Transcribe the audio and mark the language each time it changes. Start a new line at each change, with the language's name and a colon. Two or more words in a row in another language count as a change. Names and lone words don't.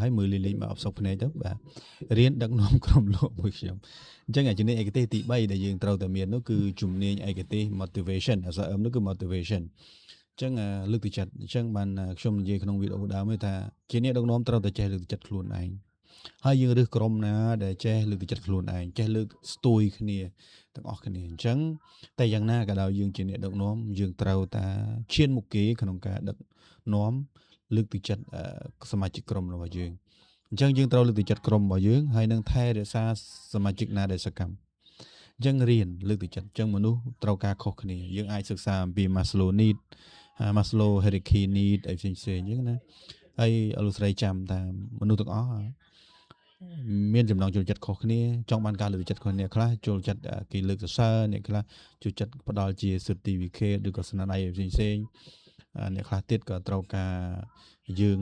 Khmer: ហើយមើលលេងមកអបសុកភ្នែកទៅបាទរៀនដឹកនាំក្រុមលោកមួយខ្ញុំអញ្ចឹងជំនាញឯកទេសទី3ដែលយើងត្រូវតែមាននោះគឺជំនាញឯកទេស motivation អក្សរ M នោះគឺ motivation អញ្ចឹងលើកទឹកចិត្តអញ្ចឹងបានខ្ញុំនិយាយក្នុងវីដេអូដើមថាជាអ្នកដឹកនាំត្រូវតែចេះលើកទឹកចិត្តខ្លួនឯងហើយយើងរើសក្រុមណាដែលចេះលើកទឹកចិត្តខ្លួនឯងចេះលើកស្ទួយគ្នាទាំងអស់គ្នាអញ្ចឹងតែយ៉ាងណាក៏ដោយយើងជាអ្នកដឹកនាំយើងត្រូវតែឈានមុខគេក្នុងការដឹក នាំលើកទឹកចិត្តសមាជិកក្រុមរបស់យើងអញ្ចឹងយើងត្រូវលើកទឹកចិត្តក្រុមរបស់យើងហើយនឹងថែរក្សាសមា ជិកណាដែលសកម្មអញ្ចឹងរៀនលើកទឹកចិត្តអញ្ចឹងមនុស្សត្រូវការខុសគ្នាយើងអាចសិក្សាអំពី
English: Maslow need Maslow hierarchy need
Khmer: អីផ្សេងៗអញ្ចឹងណាហើយលោកស្រីចាំថាមនុស្សទាំងអស់មានចំណងចូលចិត្តខុសគ្នាចង់បានការលើកទឹកចិត្តខុសគ្នាខ្លះចូលចិត្តគេលើកសរសើរអ្នកខ្លះចូលចិត្តផ្ដល់ជា certificate ឬក៏ស្នាដៃផ្សេងៗអ្នកខ្លះទៀតក៏ត្រូវការយើង